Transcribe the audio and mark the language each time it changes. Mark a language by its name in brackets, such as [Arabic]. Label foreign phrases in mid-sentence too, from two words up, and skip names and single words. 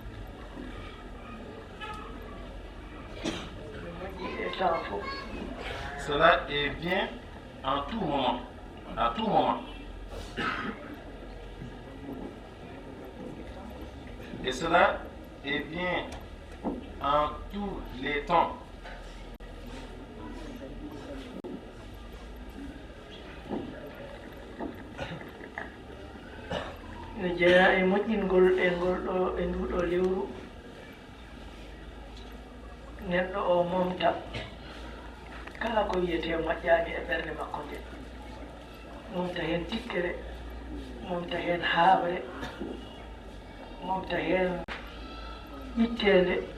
[French] Cela est bien en tout moment, à tout moment. Et cela est bien en tous les temps. [Fula] no jeeya e moƴƴingol e nduɗo lewru neɗɗo o momta kala ko wiyete moƴƴaani e ɓernde makko nde momta heen tikkere momta heen haaɓre momta heen ƴitteende